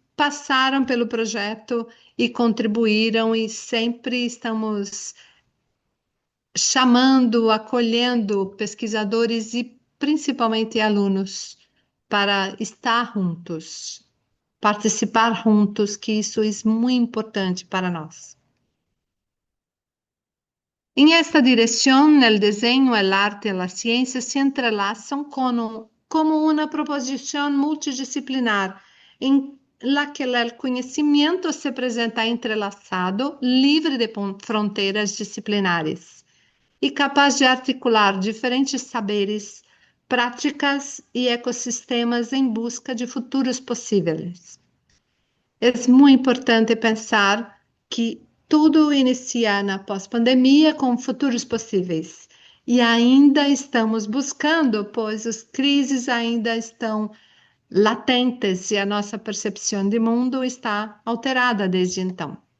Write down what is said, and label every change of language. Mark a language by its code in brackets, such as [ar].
[pt] passaram pelo projeto e contribuíram, e sempre estamos chamando, acolhendo pesquisadores e principalmente alunos para estar juntos, participar juntos, que isso é muito importante para nós. [es] En esta dirección, el diseño, el arte y la ciencia se entrelazan como una proposición multidisciplinar en la que el conocimiento se presenta entrelazado, libre de fronteras disciplinares [pt] e capaz de articular diferentes saberes, práticas e ecossistemas em busca de futuros possíveis. É muito importante pensar que tudo inicia na pós-pandemia com futuros possíveis. E ainda estamos buscando, pois as crises ainda estão latentes e a nossa percepção de mundo está alterada desde então.